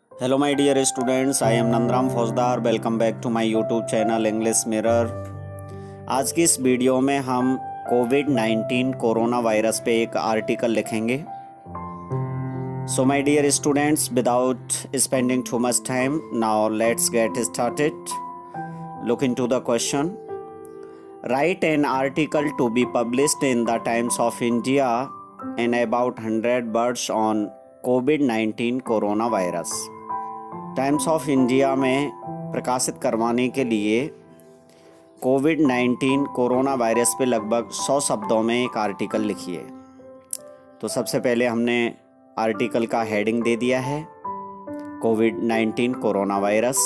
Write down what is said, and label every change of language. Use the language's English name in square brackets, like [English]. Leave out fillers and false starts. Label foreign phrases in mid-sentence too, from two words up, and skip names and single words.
[English] Hello my dear students, I am Nandram फौजदार. welcome back to my YouTube channel English Mirror. [Hindi] आज की इस वीडियो में हम कोविड-19 कोरोना वायरस पे एक आर्टिकल लिखेंगे. [English] so my dear students, without spending too much time, now let's get started. look into the question. Write an article to be published in the Times of India in about 100 words on कोविड-19 कोरोना वायरस. [Hindi] टाइम्स ऑफ इंडिया में प्रकाशित करवाने के लिए कोविड-19 कोरोना वायरस पे लगभग 100 शब्दों में एक आर्टिकल लिखिए. तो सबसे पहले हमने आर्टिकल का हेडिंग दे दिया है, कोविड-19 कोरोना वायरस.